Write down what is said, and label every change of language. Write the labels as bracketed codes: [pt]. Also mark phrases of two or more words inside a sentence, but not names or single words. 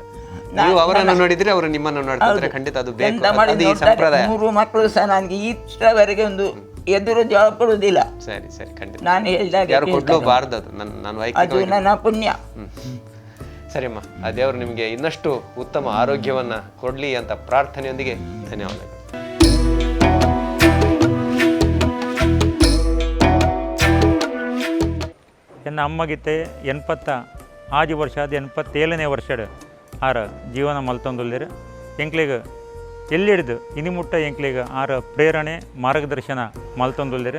[kn] ನೀವು ಅವರನ್ನು ನೋಡಿದ್ರೆ ಅವರು ನಿಮ್ಮನ್ನು ನೋಡ್ತಾರೆ, ಖಂಡಿತ ಅದು ಬೇಕು, ಅದು ಈ ಸಂಪ್ರದಾಯ. 3 ಮಕ್ಕಳು ಸಹ ನನಗೆ ಇಷ್ಟವರೆಗೆ ಒಂದು ಎದುರು ಜವಾಬ್ ಕೊಡುವುದಿಲ್ಲ. ಸರಿ ಸರಿ, ಖಂಡಿತ. ನಾನು ಹೇಳಿದಾಗ ಯಾರು ಕೊಡ್ಲೂಬಾರ್ದು, ಅದು ಅದು ನನ್ನ ಪುಣ್ಯ. ಸರಿಯಮ್ಮ, ಆ ದೇವರು ನಿಮಗೆ ಇನ್ನಷ್ಟು ಉತ್ತಮ ಆರೋಗ್ಯವನ್ನ ಕೊಡ್ಲಿ ಅಂತ ಪ್ರಾರ್ಥನೆಯೊಂದಿಗೆ ಧನ್ಯವಾದಗಳು. [tcy] ಎನ್ನ ಅಮ್ಮಗಿತ್ತೆ 87 ವರ್ಷ, ಅದು 87ನೇ ವರ್ಷದ ಆರ ಜೀವನ ಮಲ್ತೊಂದುಲ್ಲೇರು. ಎಂಕ್ಲಿಗೆ ಎಲ್ಲಿಡ್ದು ಇನಿಮುಟ್ಟ ಎಂಕ್ಲಿಗೆ ಆರ ಪ್ರೇರಣೆ ಮಾರ್ಗದರ್ಶನ ಮಲ್ತೊಂದುಲ್ಲೇರು.